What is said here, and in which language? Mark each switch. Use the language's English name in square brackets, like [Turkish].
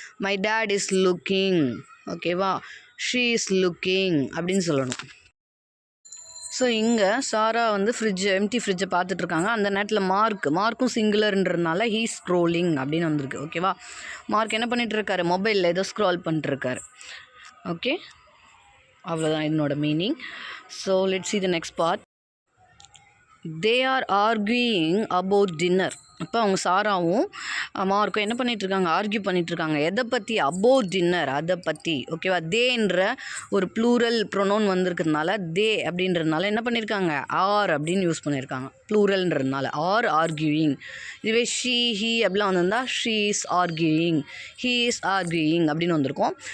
[English] my date is looking, ஓகேவா, she is looking [Tamil] அப்படின்னு சொல்லணும். ஸோ இங்கே சாரா வந்து எம்டி ஃப்ரிட்ஜை பார்த்துட்ருக்காங்க. அந்த நேரத்தில் மார்க்கும் சிங்குலர்ன்றதுனால ஹீ ஸ்க்ரோலிங் அப்படின்னு வந்திருக்கு. ஓகேவா? மார்க் என்ன பண்ணிகிட்ருக்காரு, மொபைலில் ஏதோ ஸ்க்ரால் பண்ணிட்டுருக்காரு. ஓகே, அவ்வளோதான் இதனோட meaning. [English] So let's see the next part. They are arguing about dinner. [Tamil] அப்போ அவங்க சாராவும் மார்க்கும் என்ன பண்ணிகிட்ருக்காங்க, ஆர்கியூ பண்ணிகிட்ருக்காங்க. எதை பற்றி, அபவுட் டின்னர், அதை பற்றி. ஓகேவா? தேன்ற ஒரு ப்ளூரல் ப்ரொனவுன் வந்திருக்கிறதுனால, தே அப்படின்றதுனால என்ன பண்ணியிருக்காங்க, ஆர் அப்படின்னு யூஸ் பண்ணியிருக்காங்க, ப்ளூரல்ன்றதுனால. R arguing. இதுவே ஷீ, ஹீ அப்படிலாம் வந்திருந்தால் she is arguing, he is arguing அப்படின்னு வந்திருக்கும்.